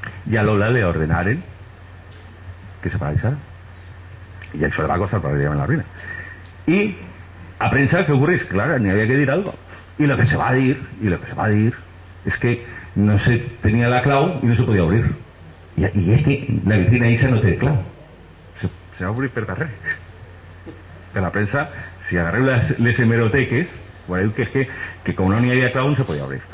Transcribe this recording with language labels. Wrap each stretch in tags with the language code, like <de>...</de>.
<ca>I a Lola le ordenaren que se paralitzara. I això le va costar pràcticament la ruïna. I a premsa, què ocorreix? Clar, n'hi havia que dir algo.</ca> <es>Y lo que se va a dir es que no se tenía la clau y no se podía abrir. Y es que la vitrina esa no tiene clau.</es> <ca>Se va a abrir per darrere. Per la prensa, si agarreu les hemeroteques, veureu que és que com no n'hi havia clau no se podia obrir.</ca>